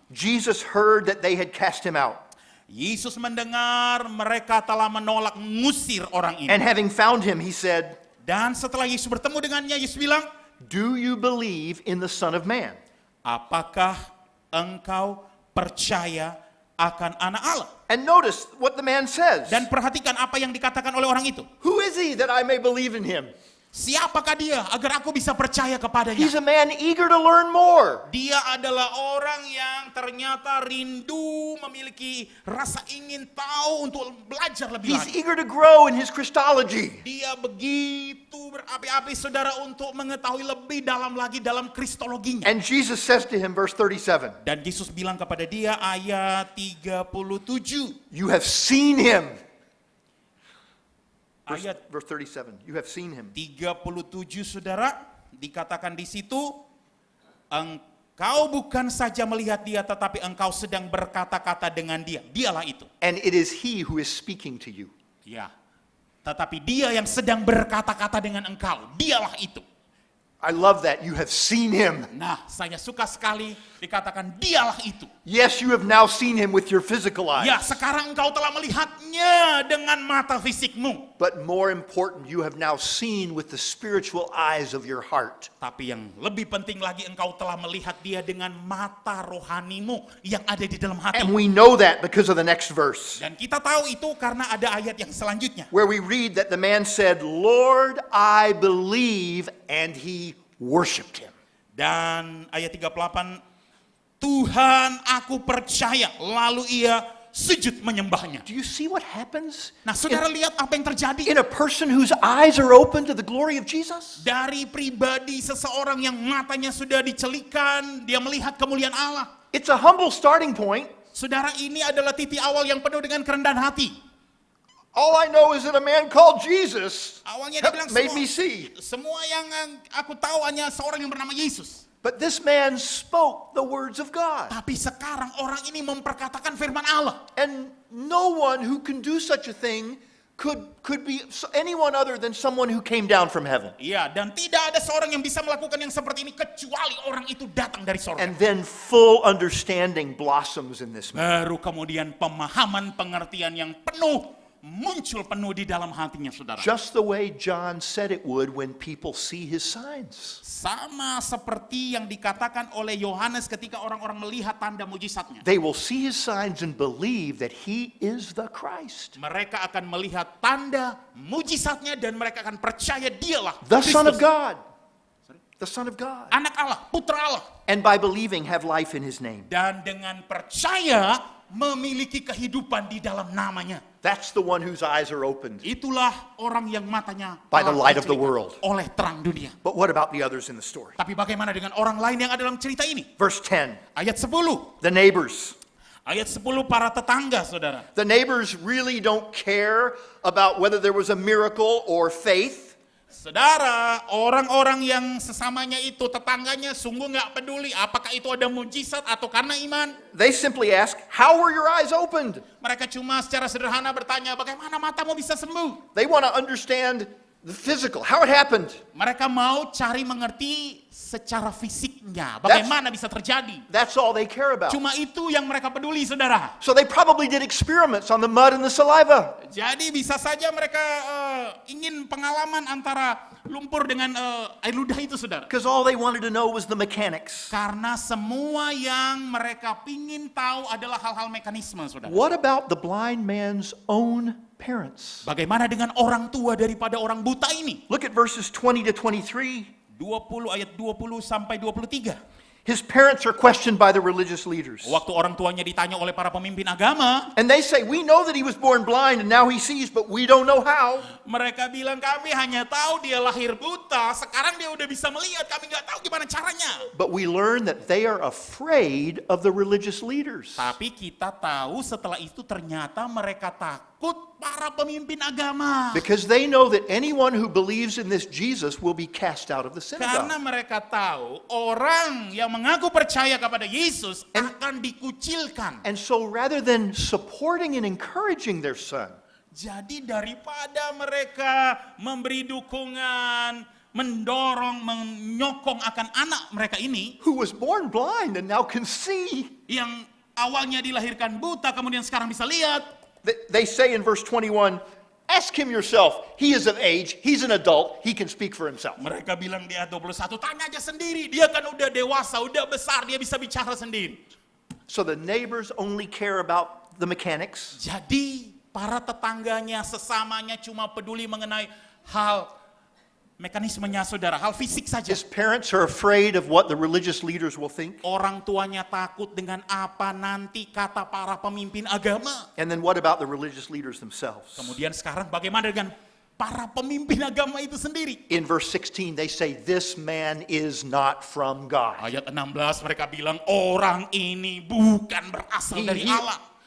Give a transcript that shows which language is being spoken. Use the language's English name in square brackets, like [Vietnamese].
[English] Jesus heard that they had cast him out. [Indonesian] Yesus mendengar mereka telah menolak mengusir orang ini. [English] And having found him, he said, [Indonesian] Dan setelah Yesus bertemu dengannya, Yesus bilang, [English] "Do you believe in the Son of Man?" [Indonesian] apakah engkau percaya akan anak Allah? [English] And notice what the man says. [Indonesian] Dan perhatikan apa yang dikatakan oleh orang itu. [English] Who is he that I may believe in him? [Indonesian] Siapakah dia agar aku bisa percaya kepadanya? [English] He's a man eager to learn more. [Indonesian] Dia adalah orang yang ternyata rindu, memiliki rasa ingin tahu untuk belajar lebih [English] He's [Indonesian] lagi. [English] eager to grow in his Christology. [Indonesian] Dia begitu berapi-api, saudara, untuk mengetahui lebih dalam lagi dalam kristologinya. [English] And Jesus says to him, verse 37, [Indonesian] Dan Yesus bilang kepada dia ayat 37. [English] "You have seen him." [Indonesian] Ayat [English] Verse 37, "You have seen him." [Indonesian] 37, saudara, dikatakan di situ, engkau bukan saja melihat dia, tetapi engkau sedang berkata-kata dengan dia. Dialah itu. [English] And it is he who is speaking to you. [Indonesian] Ya, tetapi dia yang sedang berkata-kata dengan engkau. Dialah itu. [English] I love that. You have seen him. [Indonesian] Nah, saya suka sekali dikatakan dialah itu. [English] Yes, you have now seen him with your physical eyes. [Indonesian] Ya, sekarang engkau telah melihatnya dengan mata fisikmu. [English] But more important, you have now seen with the spiritual eyes of your heart. [Indonesian] Tapi yang lebih penting lagi, engkau telah melihat dia dengan mata rohanimu yang ada di dalam hati. [English] And we know that because of the next verse, [Indonesian] Dan kita tahu itu karena ada ayat yang selanjutnya. [English] where we read that the man said, "Lord, I believe," and he worshipped him. [Indonesian] Dan ayat 38, Tuhan aku percaya, lalu ia sujud menyembahnya. [English] Do you see what happens [Indonesian] Nah, saudara lihat apa yang terjadi [English] in a person whose eyes are open to the glory of Jesus? [Indonesian] dari pribadi seseorang yang matanya sudah dicelikan, dia melihat kemuliaan Allah. [English] It's a humble starting point. [Indonesian] Saudara, ini adalah titik awal yang penuh dengan kerendahan hati. [English] All I know is that a man called Jesus [Indonesian] Awalnya dia bilang [English] made me see. [Indonesian] semua yang aku tahu hanya seorang yang bernama Yesus. [English] But this man spoke the words of God. [Indonesian] Tapi sekarang orang ini memperkatakan firman Allah. [English] And no one who can do such a thing could be anyone other than someone who came down from heaven. [Indonesian] Iya, dan tidak ada seorang yang bisa melakukan yang seperti ini kecuali orang itu datang dari sorga. [English] And then full understanding blossoms in this man. [Indonesian] Baru kemudian pemahaman pengertian yang penuh muncul penuh di dalam hatinya, saudara. [English] Just the way John said it would when people see his signs. [Indonesian] Sama seperti yang dikatakan oleh Yohanes ketika orang-orang melihat tanda mujizatnya. [English] They will see his signs and believe that he is the Christ, [Indonesian] Mereka akan melihat tanda mujizatnya dan mereka akan percaya dialah [English] the Son of [Indonesian] Kristus, [English] God. The Son of God. [Indonesian] anak Allah, putra Allah. [English] And by believing, have life in his name. [Indonesian] Dan dengan percaya memiliki kehidupan di dalam namanya. [English] That's the one whose eyes are opened [Indonesian] Itulah orang yang matanya [English] by the [Indonesian] telah [English] light of the [Indonesian] dicelikan [English] world. [Indonesian] oleh terang dunia. [English] But what about the others in the story? [Indonesian] Tapi bagaimana dengan orang lain yang ada dalam cerita ini? [English] Verse 10, [Indonesian] Ayat 10. [English] the neighbors. [Indonesian] Ayat 10 para tetangga, saudara. [English] The neighbors really don't care about whether there was a miracle or faith. [Indonesian] Saudara, orang-orang yang sesamanya itu, tetangganya, sungguh nggak peduli apakah itu ada mujizat atau karena iman. [English] They simply ask, how were your eyes opened? [Indonesian] Mereka cuma secara sederhana bertanya, bagaimana matamu bisa sembuh? [English] They want to understand the physical, how it happened. [Indonesian] Mereka mau cari mengerti secara fisiknya, bagaimana bisa terjadi. [English] That's all they care about. [Indonesian] Cuma itu yang mereka peduli, saudara. [English] So they probably did experiments on the mud and the saliva. [Indonesian] Jadi bisa saja mereka ingin pengalaman antara lumpur dengan air ludah itu, saudara. [English] Because all they wanted to know was the mechanics. [Indonesian] Karena semua yang mereka pingin tahu adalah hal-hal mekanisme, saudara. [English] What about the blind man's own parents? [Indonesian] Bagaimana dengan orang tua daripada orang buta ini? [English] Look at verses 20 to 23. [Indonesian] 20 ayat 20 sampai 23. [English] His parents are questioned by the religious leaders. [Indonesian] Waktu orang tuanya ditanya oleh para pemimpin agama, [English] And they say, we know that he was born blind and now he sees, but we don't know how. [Indonesian] mereka bilang kami hanya tahu dia lahir buta, sekarang dia udah bisa melihat, kami nggak tahu gimana caranya. [English] But we learn that they are afraid of the religious leaders. [Indonesian] Tapi kita tahu setelah itu ternyata mereka takut para pemimpin agama. [English] Because they know that anyone who believes in this Jesus will be cast out of the [Indonesian] Karena [English] synagogue. [Indonesian] mereka tahu orang yang mengaku percaya kepada Yesus akan dikucilkan. [English] And so rather than supporting and encouraging their son, [Indonesian] Jadi daripada mereka memberi dukungan, mendorong, menyokong akan anak mereka ini, [English] who was born blind and now can see, [Indonesian] yang awalnya dilahirkan buta kemudian sekarang bisa lihat, [English] they say in verse 21, ask him yourself. He is of age, he's an adult, he can speak for himself. [Indonesian] mereka bilang di ayat 21, tanya aja sendiri, dia kan udah dewasa, udah besar, dia bisa bicara sendiri. [English] So the neighbors only care about the mechanics. [Indonesian] Jadi para tetangganya, sesamanya cuma peduli mengenai hal mekanismenya, saudara, hal fisik saja. [English] His parents are afraid of what the religious leaders will think. [Indonesian] Orang tuanya takut dengan apa nanti kata para pemimpin agama. [English] And then what about the religious leaders themselves? [Indonesian] Kemudian sekarang bagaimana dengan para pemimpin agama itu sendiri? [English] In verse 16, they say, this man is not from God. [Indonesian] Ayat 16 mereka bilang orang ini bukan berasal dari Allah.